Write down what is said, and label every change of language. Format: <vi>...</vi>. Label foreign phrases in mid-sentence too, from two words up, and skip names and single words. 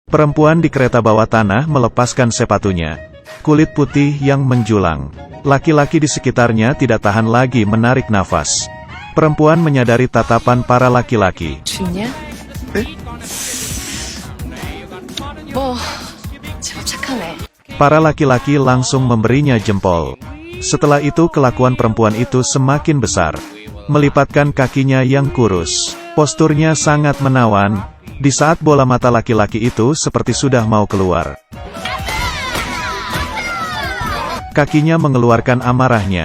<id>Perempuan di kereta bawah tanah melepaskan sepatunya. Kulit putih yang menjulang. Laki-laki di sekitarnya tidak tahan lagi menarik nafas. Perempuan menyadari tatapan para laki-laki.</id> <ko>죽냐? 제법 착하네.</ko> <id>Para laki-laki langsung memberinya jempol. Setelah itu kelakuan perempuan itu semakin besar. Melipatkan kakinya yang kurus. Posturnya sangat menawan. Di saat bola mata laki-laki itu seperti sudah mau keluar. Kakinya mengeluarkan amarahnya.</id>